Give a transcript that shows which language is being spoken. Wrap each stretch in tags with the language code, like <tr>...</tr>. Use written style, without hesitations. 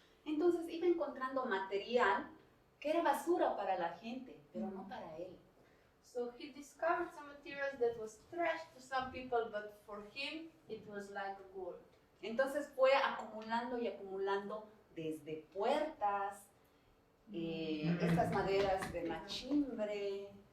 <es>Entonces iba encontrando material que era basura para la gente, pero no para él.</es> <en>So he discovered some materials that was trash to some people, but for him it was like gold.</en> <es>Entonces fue acumulando y acumulando desde puertas, estas maderas de machimbre.</es>